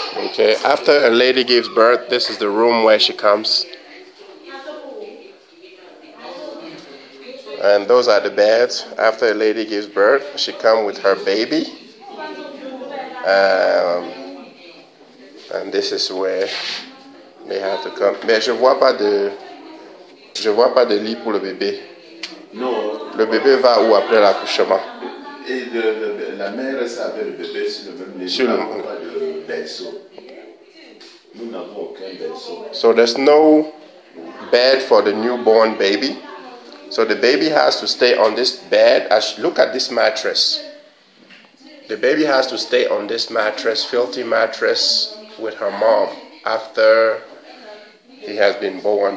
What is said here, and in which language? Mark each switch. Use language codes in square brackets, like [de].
[en] Okay, after a lady gives birth, this is the room where she comes. And those are the beds. After a lady gives birth, she comes with her baby. And this is where they have to come. [fr] Mais je vois pas de lit pour le bébé. Non. Le bébé va où après l'accouchement? Et la mère reste avec le bébé sur le même lit. Nous n'avons pas de berceau. Nous n'avons aucun berceau. [en] So there's no bed for the newborn baby. So the baby has to stay on this bed. Look at this mattress. The baby has to stay on this mattress, filthy mattress, with her mom after he has been born.